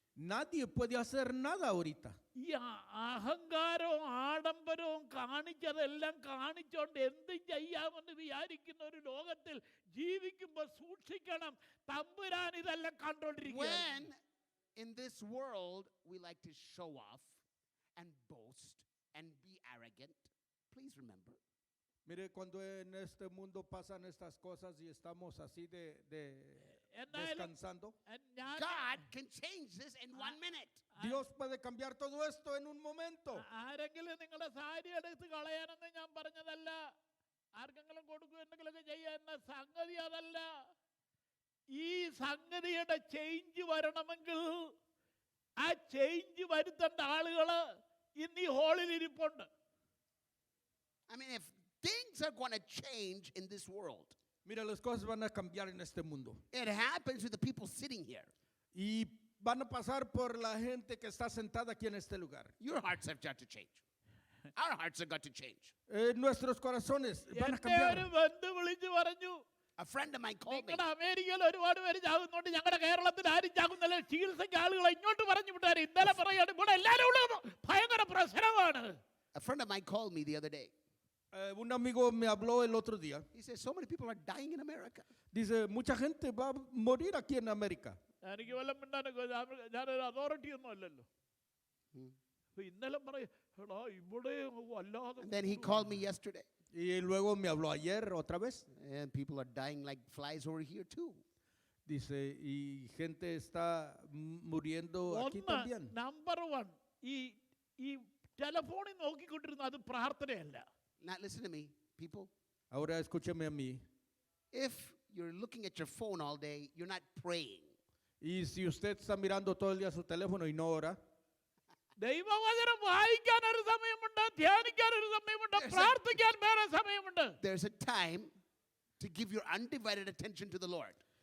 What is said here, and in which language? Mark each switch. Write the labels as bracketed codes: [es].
[es] Nadie puede hacer nada ahorita. [ml] ഈ അഹങ്കാരവും ആഡംബരവും കാണിച്ചതെല്ലാം കാണിച്ചോണ്ട് എന്ത് ചെയ്യാമെന്ന് വിചാരിക്കുന്ന ഒരു ലോകത്തിൽ ജീവിക്കുമ്പോൾ സൂക്ഷിക്കണം. തമ്പുരാൻ ഇതെല്ലാം കണ്ടോണ്ടിരിക്കുകയാണ്. [en] When in this world we like to show off and boast and be arrogant, please remember, [es] Mire, cuando en este mundo pasan estas cosas y estamos así de [ml] എന്നാലും [es] descansando, [ml] ഞാൻ [en] God can change this in 1 minute. [es] Dios puede cambiar todo esto en un momento. [ml] ആരെങ്കിലും നിങ്ങളുടെ സാരി എടുത്ത് കളയാനെന്ന് ഞാൻ പറഞ്ഞതല്ല. ആർക്കെങ്കിലും കൊടുക്കുക എന്തെങ്കിലുമൊക്കെ ചെയ്യാൻ സംഗതി അതല്ല. ഈ സംഗതിയുടെ ചേഞ്ച് വരണമെങ്കിൽ ആ ചേഞ്ച് വരുത്തേണ്ട ആളുകള് ഇന്ന് ഈ ഹോളിൽ ഇരിപ്പുണ്ട്. [en] I mean, if things are going to change in this world, [es] Mira, las cosas van a cambiar en este mundo. [en] it happens with the people sitting here. [es] Y van a pasar por la gente que está sentada aquí en este lugar. [en] Your hearts have got to change. Our hearts have got to change. [es] Nuestros corazones van a [ml] എന്റെ ഒരു [es] cambiar. [ml] ബന്ധു വിളിച്ചു പറഞ്ഞു, [en] A friend of mine called me. [ml] നിങ്ങളുടെ അമേരിക്കയിൽ ഒരുപാട് പേര് ചാകുന്നുണ്ട്, ഞങ്ങളുടെ കേരളത്തിൽ ആരും ചാകുന്നില്ല, ചികിത്സയ്ക്ക് ആളുകളെ ഇങ്ങോട്ട് പറഞ്ഞു വിട്ടാரு. ഇന്നലെ പറയാണ് ഇവിടെ എല്ലാവരും ഉള്ളത് ഭയങ്കര പ്രശ്നമാണ്. [en] A friend of mine called me the other day. [es] Un amigo me habló el otro día. [en] He said, so many people are dying in America. [es] Dice, mucha gente va a morir aquí en América. [ml] എനിക്ക് വല്ലതും മിണ്ടാനൊക്കെ ഞാനൊരു authority ഒന്നും അല്ലല്ലോ. അപ്പൊ ഇന്നലെ പറയും എടാ ഇവിടെ വല്ലാതെ. [en] And then he called me yesterday. [es] Y luego me habló ayer otra vez. [en] And people are dying like flies over here too. [es] Dice, y gente está muriendo aquí [ml] ഒന്ന് [es] también. [ml] നമ്പർ 1 ഈ ടെലഫോണിൽ നോക്കിക്കൊണ്ടിരുന്ന അത് പ്രാർത്ഥനയല്ല. [en] Now listen to me, people. [es] Ahora escúcheme a mí. [en] If you're looking at your phone all day, you're not praying. [es] Y si usted está mirando todo el día su teléfono y no ora, [ml] ദൈവവചനം വായിക്കാൻ ഒരു സമയമുണ്ട്, ധ്യാനിക്കാൻ ഒരു സമയമുണ്ട്, [en] There's a- [ml] പ്രാർത്ഥിക്കാൻ വേറെ സമയമുണ്ട്. [en] There's a time to give your undivided attention to the Lord.